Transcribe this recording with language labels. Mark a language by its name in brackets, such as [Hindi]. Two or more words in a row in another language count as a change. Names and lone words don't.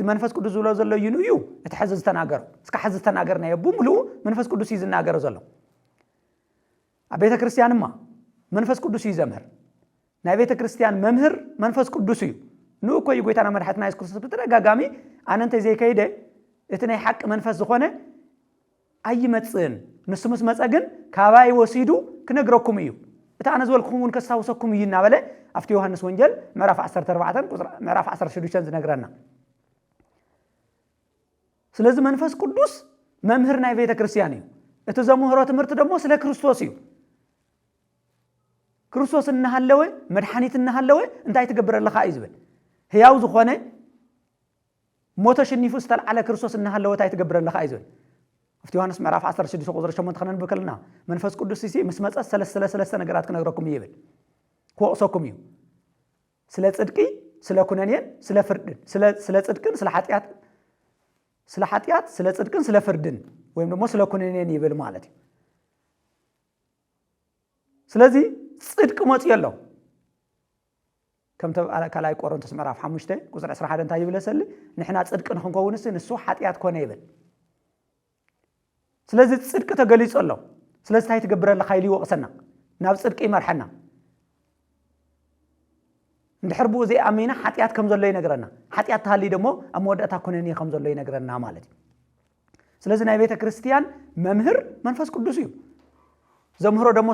[Tigrinya] መንፈስ ቅዱስ ዝብሎ ዘሎ እዩ እቲ ሕዚ ዝተናገረ እስካ ሕዚ ዝተናገርና የብሙሉ መንፈስ ቅዱስ እዩ ዝናገረ ዘሎ ኣብ ቤተ ክርስቲያንማ መንፈስ ቅዱስ እዩ ዘምህር ናይ ቤተ ክርስቲያን መምህር መንፈስ ቅዱስ እዩ ንኡ ኮይ ጎይታና መድኃኒትና ኢየሱስ ክርስቶስ በተደጋጋሚ ኣነ እንተ ዘይከይደ እቲ ናይ ሓቂ መንፈስ ዝኾነ ኣይመጽን ንስምስ መጸግን ካባይ ወሲዱ ክነግረኩም እዩ እታ ኣነ ዝበልኩምን ከሳውሰኩም እዩ እናበለ ኣብቲ ዮሐንስ ወንጌል ምዕራፍ 14 ቁጥር ምዕራፍ 16 ዝነግረና ስለዚ መንፈስ ቅዱስ መምህር ናይ ቤተ ክርስቲያን እዩ እቲ ዘምህሮ ትምህርት ደግሞ ስለ ክርስቶስ እዩ ክርስቶስ እናሃለወ መድኃኒት እናሃለወ እንታይ ትገብረለኻ እዩ ዝብል ሕያው ዝኾነ ሞተ ሽኒፉ ዝተልዓለ ክርስቶስ እናሃለወ እንታይ ትገብረለኻ እዩ ዝብል ኣብቲ ዮሐንስ ምዕራፍ 16 ቁጥር 8 ከነንብብ ከለና መንፈስ ቅዱስ ምስ መጸ ሰለስተ ነገራት ክነግረኩም እዩ ይብል ክወቅሰኩም እዩ ስለ ጽድቂ ስለ ኩነኔን ስለ ፍርድን ስለ ጽድቅን ስለ ኃጢአት ስለ ጽድቅን ስለ ፍርድን [Amharic] ወይም ደግሞ [Tigrinya] ስለ ኩነኔን ይብል ማለት እዩ ስለዚ ጽድቅ መጽእ ኣሎ ከም ተባለ ቆሮንቶስ ምዕራፍ 5 ቁጥር 11 እንታይ ይብለሰሊ ንሕና ጽድቅ ንክንከውንስ ንሱ ኃጢአት ኮነ ይብል ስለዚ ጽድቅ ተገሊጹ ኣሎ ስለዚ እንታይ ትገብረለኻ ኢሉ ይወቅሰና ናብ ጽድቂ ይመርሐና እንድሕር ብኡ ዘይኣሚና ኃጢአት ከም ዘሎ ይነግረና ኃጢአት ተሃሊ ደግሞ ኣብ መወዳእታ ኩነኔ ከም ዘሎ ይነግረና ማለት እዩ ስለዚ ናይ ቤተ ክርስቲያን መምህር መንፈስ ቅዱስ እዩ ዘምህሮ ደግሞ